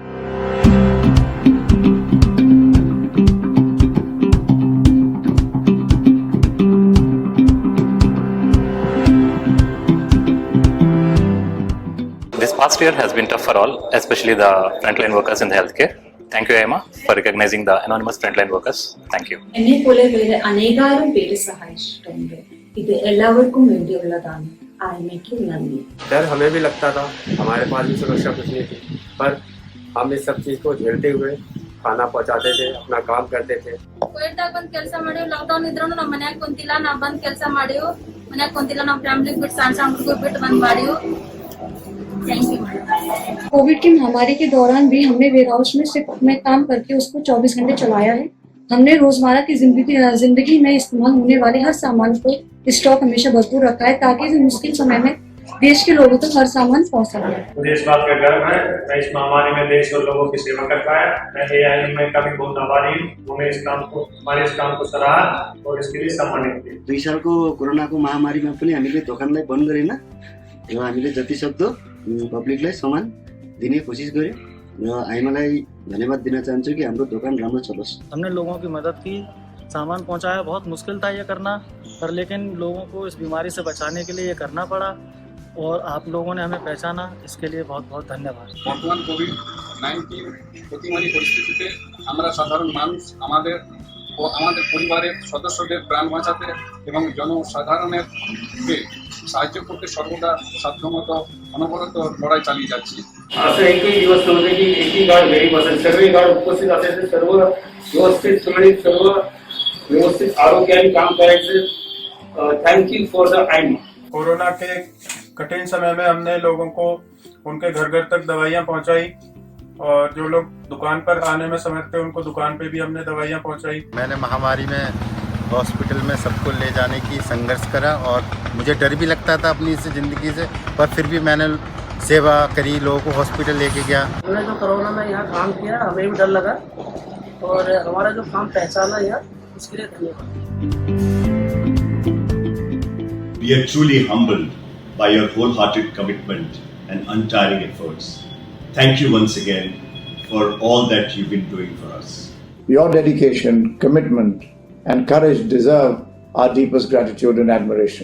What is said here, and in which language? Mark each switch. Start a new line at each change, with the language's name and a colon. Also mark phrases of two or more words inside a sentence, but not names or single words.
English: This past year has been tough for all, especially the frontline workers in the healthcare. Thank you, Emma, for recognizing the anonymous frontline workers. Thank you.
Malayalam: എന്നെ പോലെ വേറെ അനേകായിരം പേരെ സഹായിച്ചിട്ടുണ്ട്. ഇത് എല്ലാവർക്കും വേണ്ടിയുള്ളതാണ്. ആയിമയ്ക്ക് നന്ദി.
Hindi: डर हमें भी लगता था, हमारे पास भी सुरक्षा कुछ नहीं थी, पर हम इस सब चीज को झेलते हुए खाना पहुंचाते थे, अपना काम करते थे.
Kannada: ಕೋವಿಡ್ ಬಂದ್ ಕೆಲಸ ಮಾಡಿವ್, ಲಾಕ್ಡೌನ್ ಇದ್ರೂ ನಮ್ಮ ಮನ್ಯಾಗ ಕುಂತಿಲ್ಲ, ನಾ ಬಂದ್ ಕೆಲಸ ಮಾಡಿವ್, ಮನ್ಯಾಗ ಕುಂತಿಲ್ಲ, ನಮ್ಮ ಫ್ಯಾಮಿಲಿ ಬಿಟ್ಟು ಸಣ್ಣ ಸಣ್ಣ ಹುಡುಗರು ಬಿಟ್ಟು ಬಂದ್ ಮಾಡಿವ್.
Hindi: कोविड की महामारी के दौरान भी हमने वेयर हाउस में सिर्फ में काम करके उसको 24 घंटे चलाया है. हमने रोजमर्रा की जिंदगी में इस्तेमाल होने वाले हर सामान को स्टॉक हमेशा भरपूर रखा है ताकि इस मुश्किल समय में देश के लोगों तक हर सामान पहुंच सके. मुझे इस बात का गर्व है, मैं इस महामारी में देश और लोगों की सेवा कर पाया. मैं AIMA का भी बहुत आभारी हूँ. हमें हमारे इस काम को सराहा और इसके लिए सम्मानित किया.
Nepali: 2 सालको कोरोनाको महामारीमा पनि हामीले दोकानलाई बन्द गरेन र हामीले जति सक्दो पब्लिकलाई सामान दिने कोशिश गर्यो र आइमालाई धन्यवाद दिन चाहन्छु कि हाम्रो दोकान राम्रो चलोस्.
Hindi: हमने लोगों की मदद की, सामान पहुंचाया. बहुत मुश्किल था ये करना, पर लेकिन लोगों को इस बीमारी से बचाने के लिए ये करना पड़ा और आप लोगों ने हमें पहचाना, इसके लिए बहुत बहुत धन्यवाद.
Bangla: বর্তমান কোভিড-19 প্রতিমারী পরিস্থিতিতে আমরা সাধারণ মানুষ আমাদের পরিবারের সদস্যদের প্রাণ বাঁচাতে এবং জনসাধারণের সাহায্য করতে সর্বদা সাধ্যমতো অনবরত লড়াই চালিয়ে যাচ্ছি.
Marathi: असं एकही दिवस नव्हते की एकही गाड घरी बसेल. सर्व गाड उपस्थित असायचे, सर्व व्यवस्थित सुरळीत, सर्व व्यवस्थित आरोग्याने काम करायचे.
English: thank you for the AIMA.
Hindi: कोरोना के कठिन समय में हमने लोगों को उनके घर घर तक दवाइयाँ पहुँचाई और जो लोग दुकान पर आने में समर्थ थे उनको दुकान पे भी हमने दवाइयाँ पहुँचाई. मैंने महामारी में हॉस्पिटल में सबको ले जाने की संघर्ष करा और मुझे डर भी लगता था अपनी इस ज़िंदगी से, पर फिर भी मैंने सेवा करी, लोगों को हॉस्पिटल लेके गया. हमने जो कोरोना में यहाँ काम किया, हमें भी डर लगा और हमारा जो काम पहचाना यहाँ, उसके लिए धन्यवाद.
English: We are truly humbled by your wholehearted commitment and untiring efforts. Thank you once again for all that you've been doing for us. Your dedication, commitment, and courage deserve our deepest gratitude and admiration.